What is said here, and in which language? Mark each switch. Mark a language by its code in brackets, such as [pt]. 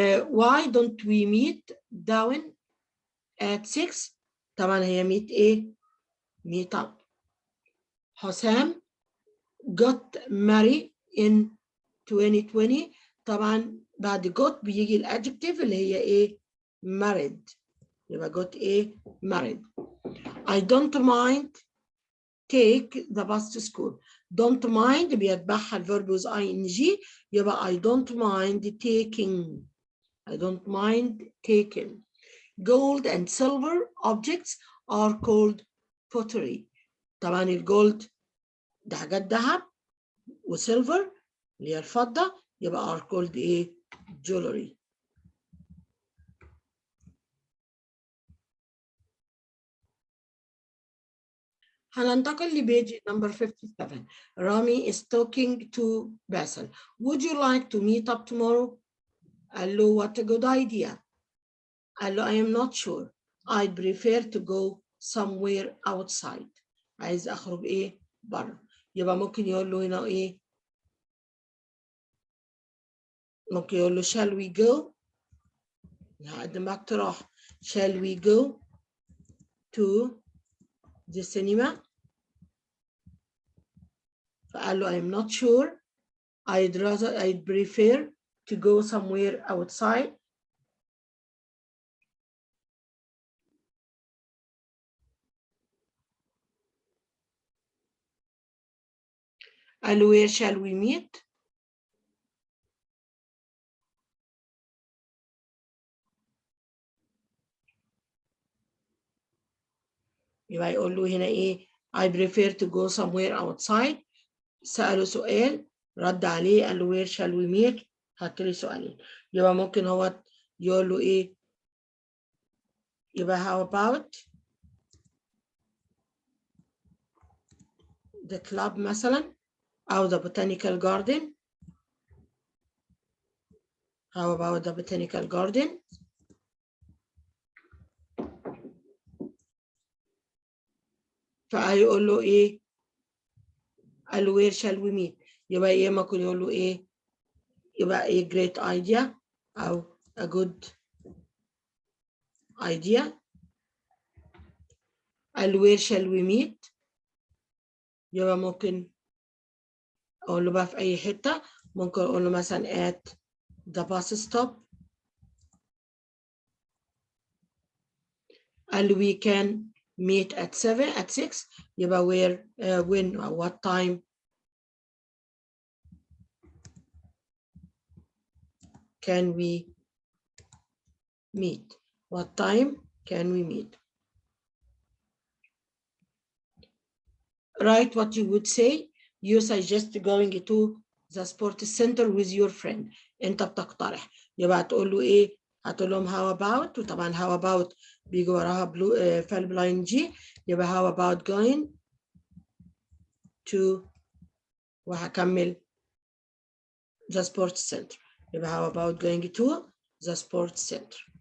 [en] Why don't we meet down at 6? [ar] طبعا هي [en] meet up. حسام got married in 2020. [ar] طبعا بعد got بيجي الادجective اللي هي married. [en] يبقى got married. I don't mind take the bus to school. don't mind [ar] بيتبعها الverb [en] with ing. يبقى I don't mind taking. I don't mind taking. Gold and silver objects are called pottery. [ar] طبعا الجولد ده حاجات ذهب وسيلفر اللي هي الفضة يبقى are called jewelry. هننتقل لبيج number 57. [en] Rami is talking to Basil. Would you like to meet up tomorrow? [ar] قال له [en] what a good idea. قال له I am not sure. I'd prefer to go somewhere outside. [ar] عايز أخرج برا. يبقى ممكن يقول له هنا ممكن يقول له [en] shall we go؟ [ar] هقدم اقتراح. [en] shall we go to the cinema؟ فقال له I'm not sure. I'd prefer to go somewhere outside. [ar] قال له where shall we meet؟ يبقى يقول له هنا [en] I prefer to go somewhere outside. [ar] سأله سؤال رد عليه قال له [en] where shall we meet؟ [ar] حط لي سؤالين. يبقى ممكن هو يقول له يبقى [en] how about the club [ar] مثلا أو [en] the botanical garden. How about the botanical garden؟ [ar] فهيقول له قال له where shall we meet؟ يبقى ممكن يقول له يبقى [en] great idea أو a good idea. [ar] قال له where shall we meet؟ يبقى ممكن أقول له بقى في أي حتة. ممكن أقول له مثلا [en] at the bus stop. قال له we can meet at 6. يبقى where when or what time can we meet? What time can we meet? Write what you would say. You suggest going to the sports center with your friend. [ar] انت بتقترح. يبقى هتقول له هتقول لهم [en] how about. [ar] وطبعا how about بيجي وراها فعل بلاين جي. يبقى [en] how about going to [ar] وهكمل [en] the sports center. يبقى how about going to the sports center.